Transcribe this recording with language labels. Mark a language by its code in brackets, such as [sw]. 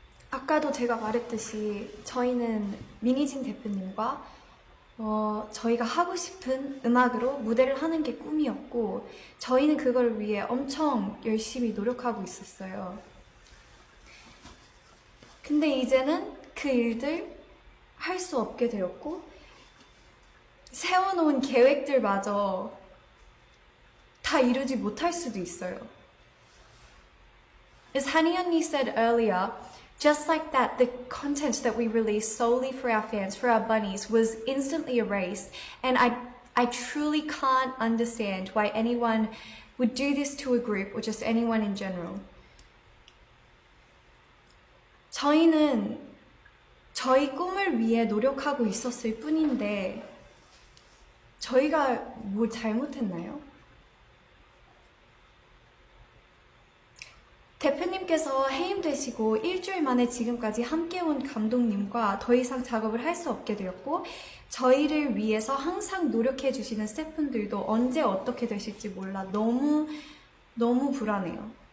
[ko] 아까도 제가 말했듯이 저희는 민희진 대표님과 저희가 하고 싶은 음악으로 무대를 하는 게 꿈이었고 저희는 그걸 위해 엄청 열심히 노력하고 있었어요. 근데 이제는 그 일들 할 수 없게 되었고 세워놓은 계획들마저 다 이루지 못할 수도 있어요. [en] As Hani 언니 said earlier, just like that, the content that we released solely for our fans, for our bunnies, was instantly erased. And I truly can't understand why anyone would do this to a group or just anyone in general. [ko] 저희는 저희 꿈을 위해 노력하고 있었을 뿐인데 저희가 뭐 잘못했나요? 대표님께서 해임되시고 일주일 만에 지금까지 함께 온 감독님과 더 이상 작업을 할 수 없게 되었고 저희를 위해서 항상 노력해 주시는 스태프분들도 언제 어떻게 되실지 몰라 너무 불안해요.